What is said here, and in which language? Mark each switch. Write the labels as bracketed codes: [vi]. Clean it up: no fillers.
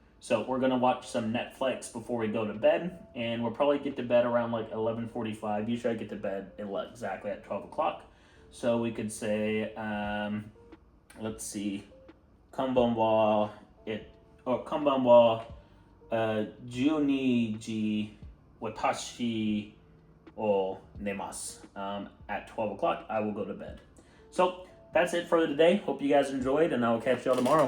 [en] So we're gonna watch some Netflix before we go to bed, and we'll probably get to bed around like 11:45. Usually I get to bed exactly at 12 o'clock. So we could say, let's see, [ja] こんばんは、こんばんは、12時、私を寝ます。 [en] At 12 o'clock, I will go to bed. So that's it for today. Hope you guys enjoyed, and I will catch y'all tomorrow.